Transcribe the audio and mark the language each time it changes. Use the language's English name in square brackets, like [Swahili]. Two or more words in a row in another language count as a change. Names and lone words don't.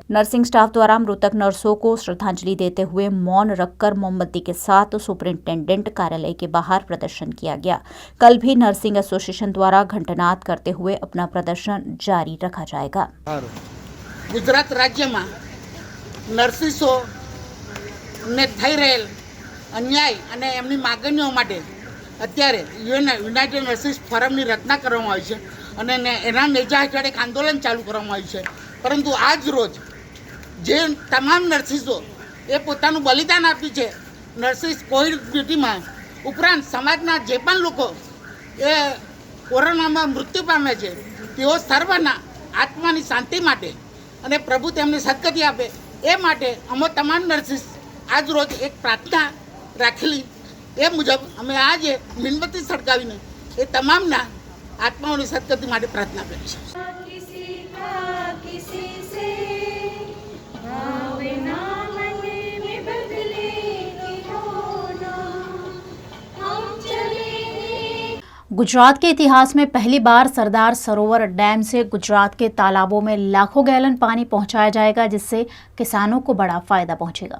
[Hindi] नर्सिंग स्टाफ द्वारा मृतक नर्सों को श्रद्धांजलि देते हुए मौन रखकर मोमबत्ती के साथ सुपरिंटेंडेंट कार्यालय के बाहर प्रदर्शन किया गया। कल भी नर्सिंग एसोसिएशन द्वारा घंटनाद करते हुए अपना प्रदर्शन जारी रखा जाएगा। [Gujarati] ગુજરાત રાજ્ય મેં નર્સિસો ને થઈ રહેલ અન્યાય અને એમની માગણીઓ માટે અત્યારે યુનાઇટેડ નર્સિંગ ફોરમની રચના કરવામાં આવી છે અને એના નેજા હેઠળ એક આંદોલન ચાલુ કરવામાં આવ્યું છે। પરંતુ આજ રોજ જે તમામ નર્સિસો એ પોતાનું બલિદાન આપ્યું છે નર્સિસ કોવિડ ડ્યુટીમાં, ઉપરાંત સમાજના જે પણ લોકો એ કોરોનામાં મૃત્યુ પામે છે તેઓ સર્વના આત્માની શાંતિ માટે અને પ્રભુ તેમને સદગતિ આપે એ માટે અમે તમામ નર્સિસ આજ રોજ એક પ્રાર્થના રાખેલી। એ મુજબ અમે આજે મીણબત્તી સળગાવીને એ તમામના આત્માઓં સદગતિ માટે પ્રાર્થના કરી [Hindi] गुजरात के इतिहास में पहली बार सरदार सरोवर डैम से गुजरात के तालाबों में लाखों गैलन पानी पहुंचाया जाएगा, जिससे किसानों को बड़ा फायदा पहुंचेगा।